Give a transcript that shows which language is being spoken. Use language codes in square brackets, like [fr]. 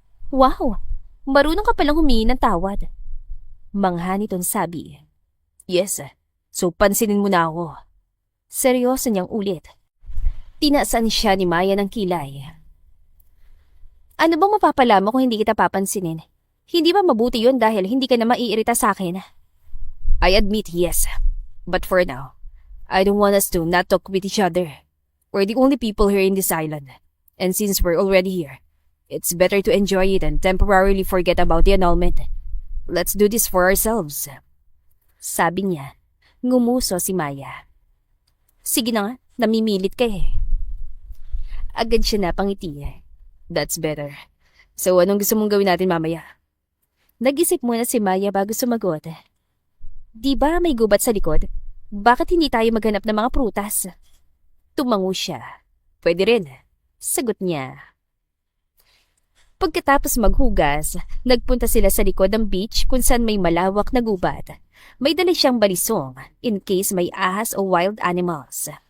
[tl] Wow! Marunong ka palang humingi ng tawad. Mangha nitong sabi. [en] Yes, so [tl] pansinin mo na ako. Seryoso niyang ulit. Tinaasan siya ni Maya ng kilay. Ano bang mapapala mo kung hindi kita papansinin? Hindi ba mabuti yun dahil hindi ka na maiirita sa akin? [en] I admit yes, but for now, I don't want us to not talk with each other. We're the only people here in this island, and since we're already here, it's better to enjoy it and temporarily forget about the annulment. Let's do this for ourselves. [tl] Sabi niya. Ngumuso si Maya. Sige na nga, namimilit ka eh. Agad siya napangiti. [en] That's better. [tl] So anong gusto mong gawin natin mamaya? Nag-isip muna si Maya bago sumagot. Di ba may gubat sa likod? Bakit hindi tayo maghanap ng mga prutas? Tumango siya. Pwede rin. Sagot niya. Pagkatapos maghugas, nagpunta sila sa likod ng beach kung saan may malawak na gubat. May dala siyang balisong in case may ahas o wild animals.